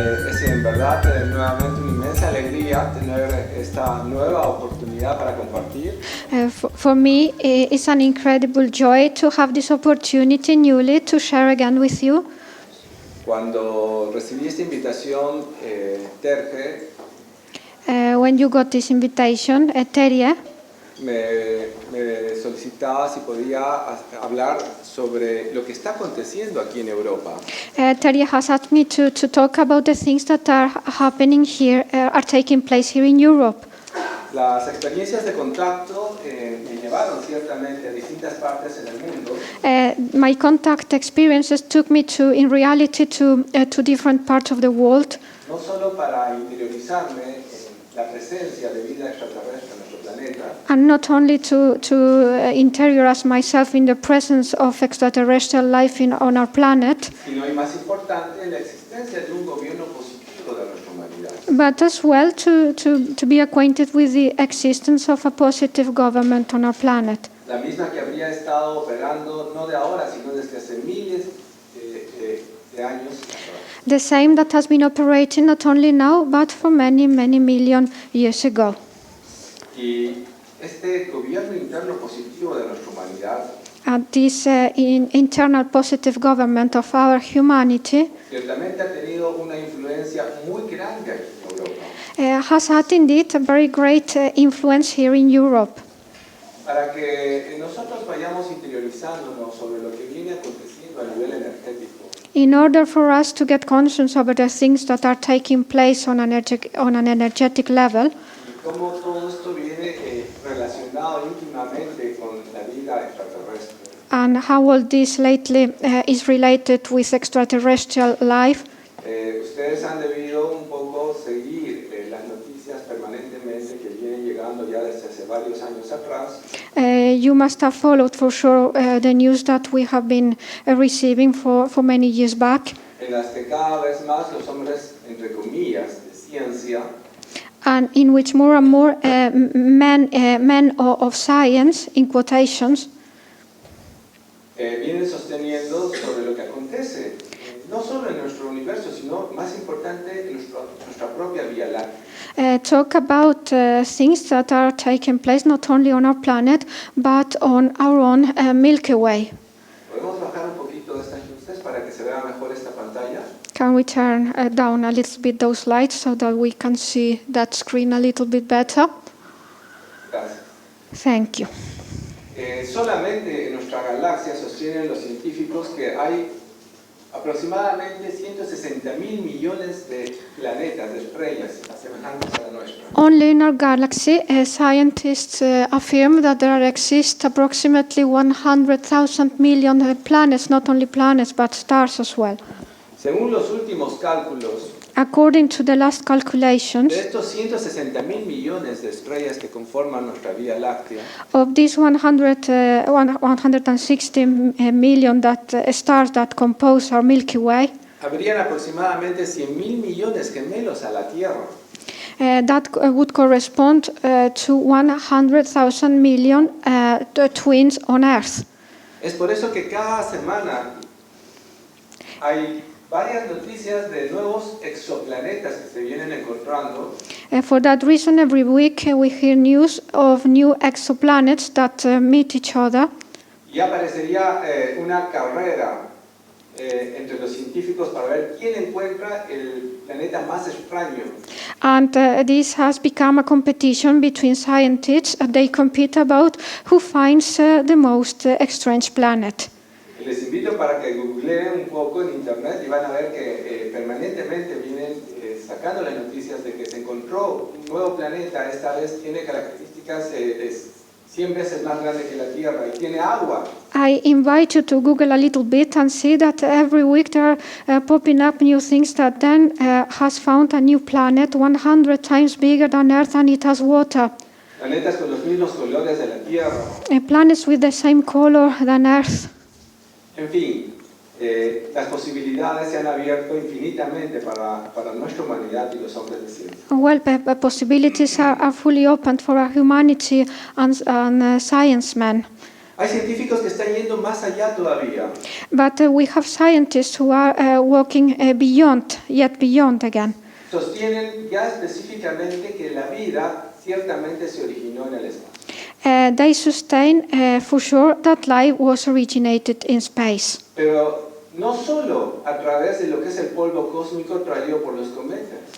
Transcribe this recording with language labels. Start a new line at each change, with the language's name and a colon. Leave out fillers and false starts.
Spanish: Es en verdad nuevamente una inmensa alegría tener esta nueva oportunidad para compartir.
English: For me, it's an incredible joy to have this opportunity newly to share again with you.
Spanish: Cuando recibí esta invitación, Terje
English: When you got this invitation, Terje
Spanish: me solicitaba si podía hablar sobre lo que está aconteciendo aquí en Europa.
English: Terje has asked me to talk about the things that are happening here, are taking place here in Europe.
Spanish: Las experiencias de contacto me llevaron ciertamente a distintas partes en el mundo.
English: My contact experiences took me in reality to different parts of the world.
Spanish: No solo para interiorizarme en la presencia de vida extraterrestre en nuestro planeta,
English: And not only to interiorize myself in the presence of extraterrestrial life on our planet,
Spanish: sino y más importante en la existencia de un gobierno positivo de nuestra humanidad.
English: but as well to be acquainted with the existence of a positive government on our planet.
Spanish: La misma que habría estado operando no de ahora, sino desde hace miles de años.
English: The same that has been operating not only now, but for many, many million years ago.
Spanish: Y este gobierno interno positivo de nuestra humanidad
English: This internal positive government of our humanity
Spanish: ciertamente ha tenido una influencia muy grande aquí en Europa.
English: has had indeed a very great influence here in Europe.
Spanish: Para que nosotros vayamos interiorizándonos sobre lo que viene aconteciendo a nivel energético.
English: In order for us to get conscious about the things that are taking place on an energetic level,
Spanish: Y cómo todo esto viene relacionado íntimamente con la vida extraterrestre.
English: and how all this lately is related with extraterrestrial life,
Spanish: Ustedes han debido un poco seguir las noticias permanentemente que vienen llegando ya desde hace varios años atrás.
English: you must have followed for sure the news that we have been receiving for many years back,
Spanish: En las que cada vez más los hombres, entre comillas, de ciencia,
English: and in which more and more men of science, in quotations,
Spanish: vienen sosteniendo sobre lo que acontece, no solo en nuestro universo, sino más importante en nuestra propia Vía Láctea.
English: talk about things that are taking place not only on our planet, but on our own Milky Way.
Spanish: ¿Podemos bajar un poquito estas luces para que se vea mejor esta pantalla?
English: Can we turn down a little bit those lights so that we can see that screen a little bit better?
Spanish: Gracias.
English: Thank you.
Spanish: Solamente en nuestra galaxia sostienen los científicos que hay aproximadamente 160.000 millones de planetas, de estrellas semejantes a la nuestra.
English: Only in our galaxy, scientists affirm that there exist approximately 100,000 million planets, not only planets, but stars as well.
Spanish: Según los últimos cálculos,
English: According to the last calculations,
Spanish: de estos 160.000 millones de estrellas que conforman nuestra Vía Láctea,
English: of these 160 million stars that compose our Milky Way,
Spanish: habrían aproximadamente 100.000 millones gemelos a la Tierra.
English: that would correspond to 100,000 million twins on Earth.
Spanish: Es por eso que cada semana hay varias noticias de nuevos exoplanetas que se vienen encontrando.
English: For that reason, every week we hear news of new exoplanets that meet each other.
Spanish: Y aparecería una carrera entre los científicos para ver quién encuentra el planeta más extraño.
English: And this has become a competition between scientists. They compete about who finds the most strange planet.
Spanish: Les invito para que googleen un poco en internet y van a ver que permanentemente vienen sacando las noticias de que se encontró un nuevo planeta. Esta vez tiene características 100 veces más grande que la Tierra y tiene agua.
English: I invite you to Google a little bit and see that every week there are popping up new things that then has found a new planet 100 times bigger than Earth, and it has water.
Spanish: Planetas con los mismos colores de la Tierra.
English: Planets with the same color than Earth.
Spanish: En fin, las posibilidades se han abierto infinitamente para nuestra humanidad y los hombres de ciencia.
English: Well, possibilities are fully open for our humanity and science men.
Spanish: Hay científicos que están yendo más allá todavía.
English: But we have scientists who are walking yet beyond again.
Spanish: Sostienen ya específicamente que la vida ciertamente se originó en el espacio.
English: They sustain for sure that life was originated in space.
Spanish: Pero no solo a través de lo que es el polvo cósmico traído por los cometas.